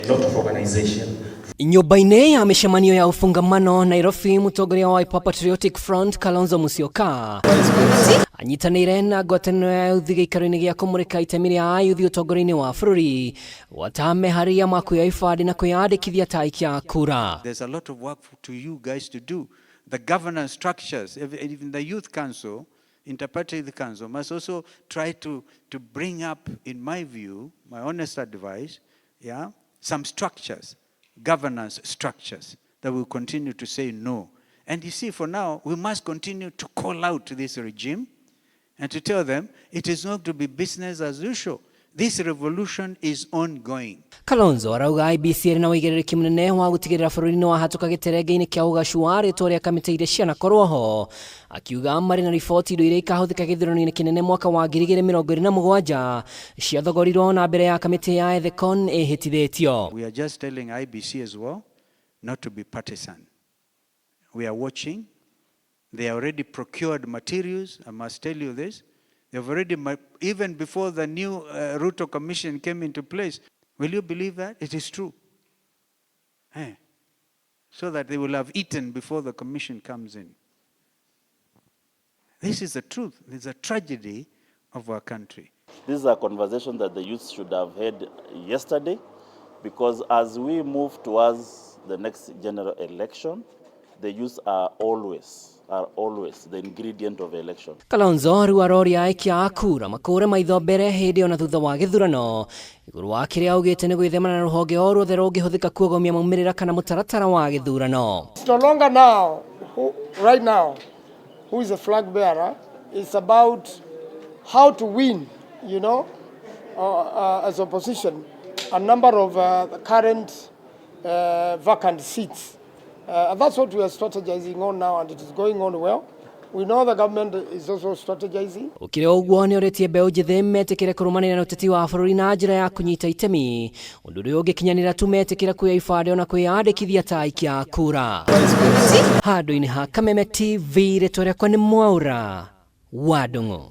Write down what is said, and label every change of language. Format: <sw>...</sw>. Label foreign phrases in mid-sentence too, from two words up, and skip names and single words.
<en>A lot of organization.</en> <ki>Nyumba-inĩ ya mĩcemanio ya ũfungamano Nairobi, Mutongoria wa Wiper Patriotic Front Kalonzo Musyoka anyitanĩire na ngwatanĩro ya youth gĩikaro-inĩ gĩa kũmũrĩka itemi rĩa youth ũtongoria-inĩ wa bũrũri wata meharĩria ma kuoya ibandĩ na kwĩyandĩkithia ta aikia a kura.</ki> <en>There's a lot of work to you guys to do. The governance structures, even the youth council, interparty youth council, must also try to bring up, in my view, my honest advice, some structures, governance structures that will continue to say no. And you see, for now, we must continue to call out to this regime and to tell them it is not to be business as usual. This revolution is ongoing.</en> <ki>Kalonzo arauga IEBC na wĩigĩrĩrĩki mũnene wa gũtigĩrĩra bũrũri-inĩ wahatũka gĩterenge-inĩ kĩa ũgacu wa rĩtwa rĩa kamĩtĩ iria cianakorwo ho, akiuga marĩ na riboti indo iria ikahũthĩka gĩthurano-inĩ kĩnene mwaka wa 2027 ciathogorirwo na mbere ya kamĩtĩ ya ethekon ĩhĩtithĩtio.</ki> <en>We are just telling IEBC as well not to be partisan. We are watching. They already procured materials. I must tell you this. They've already, even before the new Ruto Commission came into place. Will you believe that? It is true. So that they will have eaten before the commission comes in. This is the truth. This is a tragedy of our country. This is a conversation that the youth should have had yesterday, because as we move towards the next general election, the youth are always the ingredient of election.</en> <ki>Kalonzo rĩu aroria aikia a kura makũre maitho mbere hĩndĩ ona thutha wa gĩthurano igũrũ wa kĩrĩa augĩte nĩ gwĩthemana na rũhonge o ruothe rũngĩhũthĩka kuogomia maumĩrĩra kana mũtaratara wa gĩthurano.</ki> <en>It's no longer now, right now, who is the flag bearer. It's about how to win, as opposition, a number of current vacant seats. That's what we are strategizing on now, and it is going on well. We know the government is also strategizing.</en> <ki>Ukire ũguo nĩ ũrĩtie mbeũ njĩthĩ metĩkĩre kũrũmanĩrĩra na ũteti wa bũrũri na njĩra ya kũnyita itemi, ũndũ ũrĩa ũngĩkinyanĩra tu metĩkĩre kuoya ibandĩ ona kwĩyandĩkithia ta aikia a kura. Handũ-inĩ ha Kameme TV, rĩtwa rĩakwa nĩ Mwaura wa Ndung'u.</ki>